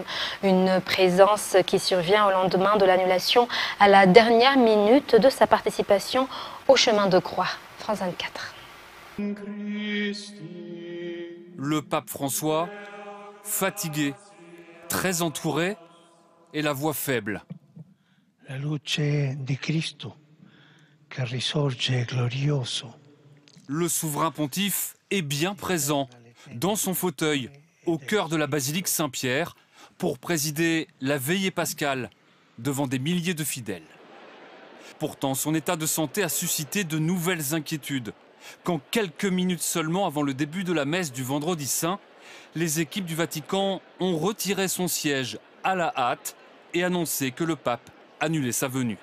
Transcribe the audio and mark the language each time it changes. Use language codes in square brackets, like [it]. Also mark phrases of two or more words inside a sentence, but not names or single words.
[fr] Une présence qui survient au lendemain de l'annulation à la dernière minute de sa participation au chemin de croix. France 24. Le pape François, fatigué, très entouré et la voix faible. [it] La luce di Cristo che risorge glorioso. [fr] Le souverain pontife est bien présent dans son fauteuil au cœur de la basilique Saint-Pierre pour présider la veillée pascale devant des milliers de fidèles. Pourtant, son état de santé a suscité de nouvelles inquiétudes quand quelques minutes seulement avant le début de la messe du Vendredi Saint, les équipes du Vatican ont retiré son siège à la hâte et annoncé que le pape annulait sa venue.